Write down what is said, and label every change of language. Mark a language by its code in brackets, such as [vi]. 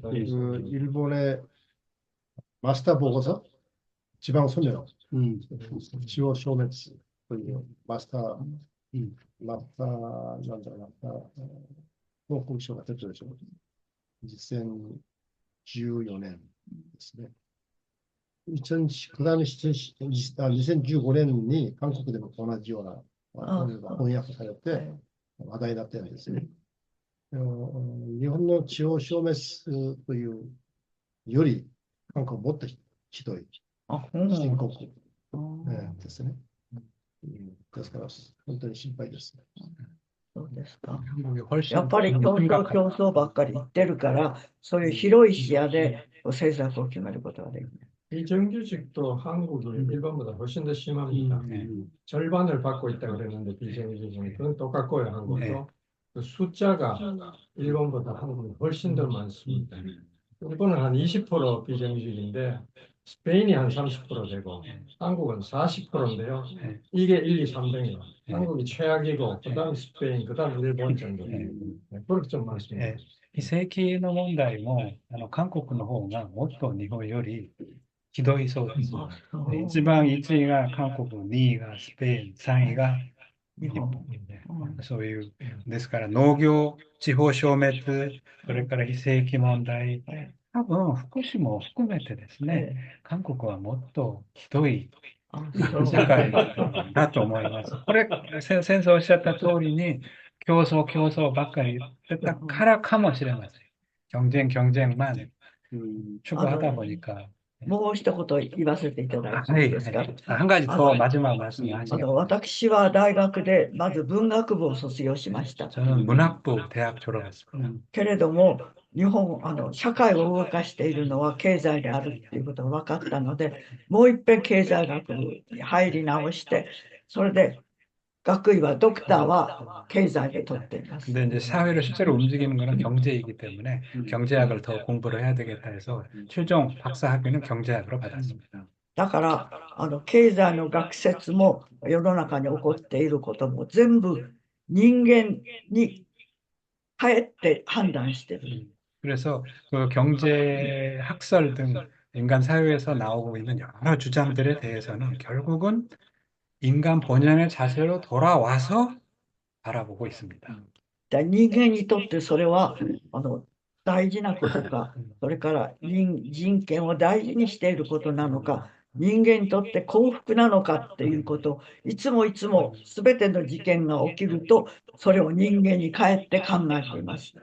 [ko] 그 일본의 마스터 보고서 지방 소멸, 지호 쇼맥스 그 마스터 [ja] 報告書が出てるでしょ。 2014年ですね。 2015年に韓国でも同じような本が翻訳されて話題になったんですね。日本の地方消滅というより韓国はもっとひどい深刻ですね。ですから本当に心配ですね。そうですか。やっぱり競争ばっかり言ってるから、そういう広い視野で政策を決めることができない。 [ko] 비정규직도 한국이 일본보다 훨씬 더 심합니다. 절반을 받고 있다고 그랬는데 비정규직은 그건 똑같고요. 한국도 그 숫자가 일본보다 한국이 훨씬 더 많습니다. 일본은 한 20% 비정규직인데 스페인이 한 30% 되고 한국은 40%인데요. 이게 1, 2, 3등이에요. 한국이 최악이고 그다음 스페인, 그다음 일본 정도. 그렇게 좀 많습니다. [ja] 非正規の問題も韓国の方がもっと日本よりひどいそうです。一番1位が韓国、2位がスペイン、3位が日本。そういう、ですから農業、地方消滅、それから非正規問題、多分福祉も含めてですね、韓国はもっとひどい社会だと思います。これ、先生おっしゃった通りに、競争ばっかり言ってたからかもしれません。 [ko] 경쟁만 추구하다 보니까. [ja] もう一言言わせていただいていいですか。 [ko] 한 가지 더 마지막 말씀하시겠습니다. [ja] 私は大学でまず文学部を卒業しました。 [ko] 저는 문학부 대학 졸업했습니다. [ja] けれども日本社会を動かしているのは経済であるということが分かったので、もう一遍経済学部に入り直して、それで学位はドクターは経済で取っています。 [ko] 근데 이제 사회를 실제로 움직이는 것은 경제이기 때문에 경제학을 더 공부를 해야 되겠다 해서 최종 박사 학위는 경제학으로 받았습니다. [ja] だから経済の学説も世の中に起こっていることも全部人間に帰って判断している。 [ko] 그래서 그 경제 학설 등 인간 사회에서 나오고 있는 여러 주장들에 대해서는 결국은 인간 본연의 자세로 돌아와서 바라보고 있습니다. [ja] 人間にとってそれは大事なことか、それから人権を大事にしていることなのか、人間にとって幸福なのかっていうことをいつも全ての事件が起きるとそれを人間に帰って考えています。